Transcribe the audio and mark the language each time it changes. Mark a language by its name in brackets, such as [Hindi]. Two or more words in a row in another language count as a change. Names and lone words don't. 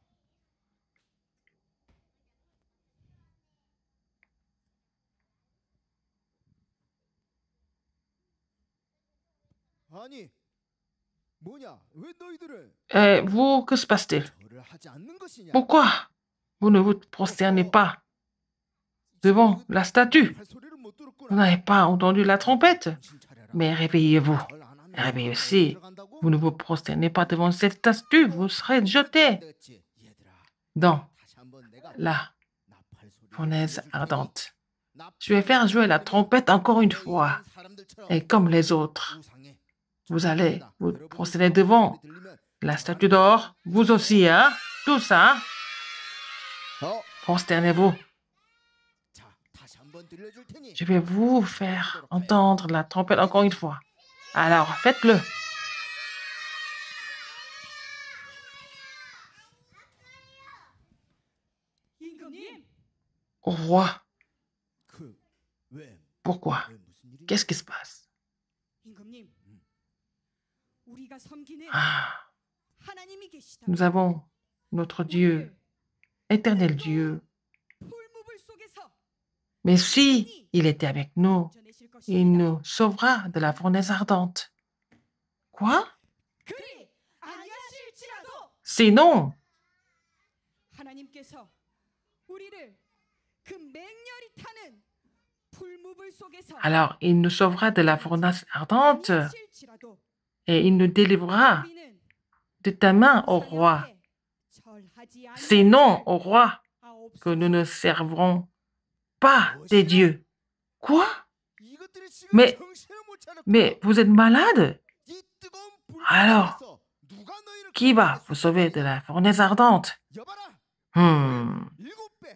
[Korean] 아니, 뭐냐? 왜 너희들은 [French] Et vous, que se passe-t-il? [Korean] 절을 하지 않는 것이냐? [French] Pourquoi vous ne vous prosternez pas devant la statue? [Korean] 할 소리를 못 [French] Vous [Korean] 들었구나. [French] n'avez pas entendu la trompette? [Korean] 정신 차려라. [French] Mais réveillez-vous. [Korean] 절 안 하면 [French] Réveillez-vous. [Korean] 들어간다고? [French] Vous ne vous prosternez pas devant cette statue, vous serez jetés [Korean] 됐지. 얘들아, [French] dans [Korean] 다시 한번 내가 [French] la [Korean] 나팔 소리를 [French] fournaise [Korean] 들려줄 테니 [French] ardente. [Korean] 나팔 [French] Je vais faire jouer la trompette encore une fois. [Korean] 있는 사람들처럼 [French] Et comme les autres, [Korean] 우상에 [French] vous allez vous [Korean] 여러분이 [French] prosterner devant [Korean] 소리 들리면 [French] la statue d'or. Vous aussi, hein? Tous, hein? Prosternez-vous. [Korean] 자, 다시 한번 들려줄 테니 [French] Je vais vous faire entendre la trompette encore une fois. Alors, faites-le. Au roi, [Korean] 그, 왜 [French] pourquoi? [Korean] 무슨 일이 [French] Qu'est-ce qui se passe? [Korean] 우리가 섬기는 [French] Ah, [Korean] 하나님이 계시다. [French] nous avons notre Dieu, éternel Dieu. [Korean] 풀무불 속에서 [French] Mais si il était avec nous, [Korean] 건져내실 [French] il [Korean] 것입니다. [French] nous sauvera de la fournaise ardente. Quoi? [Korean] 그리 아니하실지라도 [French] Sinon, [Korean] 하나님께서 우리를 그 맹렬히 타는 풀무불 속에서 [French] alors il nous sauvera de la fournaise ardente [Korean] 아니하실지라도 [French] et il nous délivrera [Korean] 우리는 [French] de ta main, ô roi. [Korean] 사냥에 절하지 아니할 [French] Sinon, [Korean] 줄 [French] ô roi, que nous ne servirons pas tes dieux. Quoi? [Korean] 이것들이 지금 [French] Mais- [Korean] 정신을 못 차렸구나. [French] Mais vous êtes malade? [Korean] 이 뜨거운 불 [French] Alors, [Korean] 속에서 누가 너희를 [French] Qui va [Korean] 건져냈어? [French] vous sauver de la fournaise ardente? [Korean] 여봐라. Hmm. 7배.